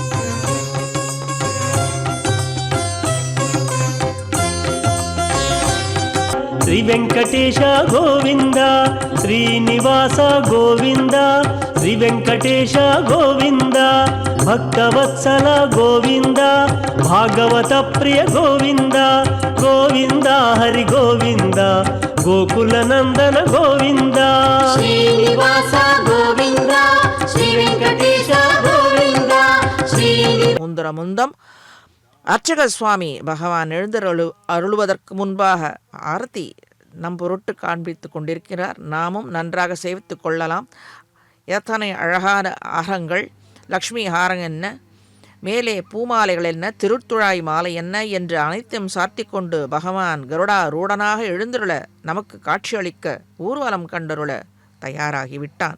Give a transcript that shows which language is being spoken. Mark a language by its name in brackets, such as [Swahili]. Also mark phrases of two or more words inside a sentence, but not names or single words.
[Telugu] శ్రీ వెంకటేశ గోవింద శ్రీనివాస గోవింద శ్రీ వెంకటేశ గోవింద భక్తవత్సల గోవింద భాగవత ప్రియ గోవింద గోవింద హరి గోవింద గోకుల నందన గోవింద శ్రీనివాస గోవింద శ్రీ వెంకటేశ గోవింద [Tamil] முந்தம் அர்ச்சக சுவாமி பகவான் அருளுவதற்கு முன்பாக ஆரத்தி நம் பொருட்டு காண்பித்து கொண்டிருக்கிறார். நாமும் நன்றாக சேவித்துக் கொள்ளலாம். எத்தனை அழகான ஆரங்கள், லக்ஷ்மி ஹாரம் என்ன, மேலே பூமாலைகள் என்ன, திருத்துழாய் மாலை என்ன என்று அனைத்தையும் சாத்தி கொண்டு பகவான் கருடா ரூடனாக எழுந்துருள நமக்கு காட்சியளிக்க ஊர்வலம் கண்டருள தயாராகிவிட்டான்.